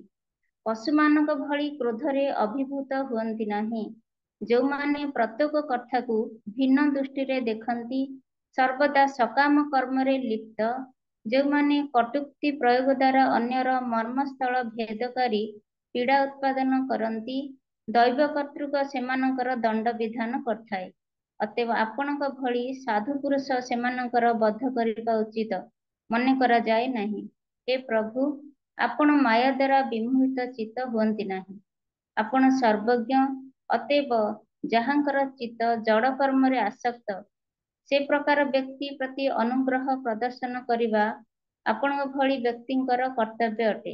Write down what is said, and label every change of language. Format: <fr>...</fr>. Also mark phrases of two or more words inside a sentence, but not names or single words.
<or>ପଶୁମାନଙ୍କ ଭଳି କ୍ରୋଧରେ ଅଭିଭୂତ ହୁଅନ୍ତି ନାହିଁ। ଯେଉଁମାନେ ପ୍ରତ୍ୟେକ କଥାକୁ ଭିନ୍ନ ଦୃଷ୍ଟିରେ ଦେଖନ୍ତି, ସର୍ବଦା ସକାମ କର୍ମରେ ଲିପ୍ତ, ଯେଉଁମାନେ କଟୁକ୍ତି ପ୍ରୟୋଗ ଦ୍ୱାରା ଅନ୍ୟର ମର୍ମସ୍ଥଳ ଭେଦ କରି ପୀଡ଼ା ଉତ୍ପାଦନ କରନ୍ତି, ଦୈବ କର୍ତ୍ତୃକ ସେମାନଙ୍କର ଦଣ୍ଡ ବିଧାନ କରିଥାଏ। ଅତଏବ ଆପଣଙ୍କ ଭଳି ସାଧୁ ପୁରୁଷ ସେମାନଙ୍କର ବଧ କରିବା ଉଚିତ ମନେ କରାଯାଏ ନାହିଁ। ହେ ପ୍ରଭୁ, ଆପଣ ମାୟା ଦ୍ୱାରା ବିମୋହିତ ଚିତ୍ତ ହୁଅନ୍ତି ନାହିଁ। ଆପଣ ସର୍ବଜ୍ଞ, ଅତଏବ ଯାହାଙ୍କର ଚିତ୍ତ ଜଡ଼ କର୍ମରେ ଆସକ୍ତ ସେ ପ୍ରକାର ବ୍ୟକ୍ତି ପ୍ରତି ଅନୁଗ୍ରହ ପ୍ରଦର୍ଶନ କରିବା ଆପଣଙ୍କ ଭଳି ବ୍ୟକ୍ତିଙ୍କର କର୍ତ୍ତବ୍ୟ ଅଟେ।</or>